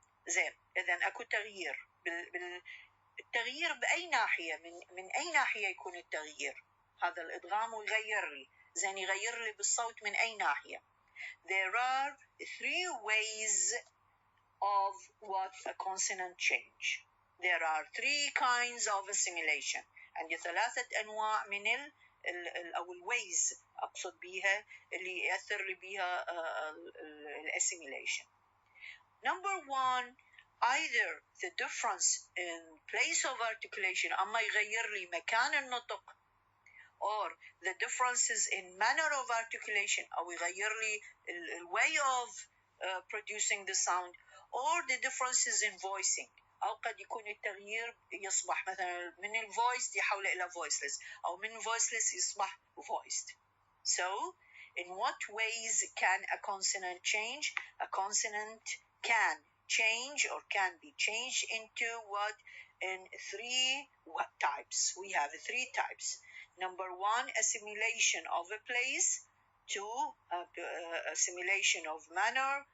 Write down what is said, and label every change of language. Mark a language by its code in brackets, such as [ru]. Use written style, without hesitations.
[ar] زين, إذن أكو تغيير التغيير بأي ناحية, من أي ناحية يكون التغيير؟ هذا الإدغام ويغير لي, زين يغير لي بالصوت من أي ناحية؟ [en] There are three ways of what a consonant change. There are three kinds of assimilation. [ar] عندي ثلاثة أنواع من أو الways أقصد بيها اللي يأثر لي بيها assimilation. [en] Number one, either the difference in place of articulation, [ar] أما يغير لي مكان النطق, [en] or the differences in manner of articulation, [ar] أو يغير لي [en] way of producing the sound, or the differences in voicing, [ar] أو قد يكون التغيير يصبح مثلا من الفويس يحول إلى voiceless أو من voiceless يصبح voiced. [en] So in what ways can a consonant change? A consonant can change or can be changed into what? In three types. We have three types. Number one, assimilation of a place. Two, assimilation of manner.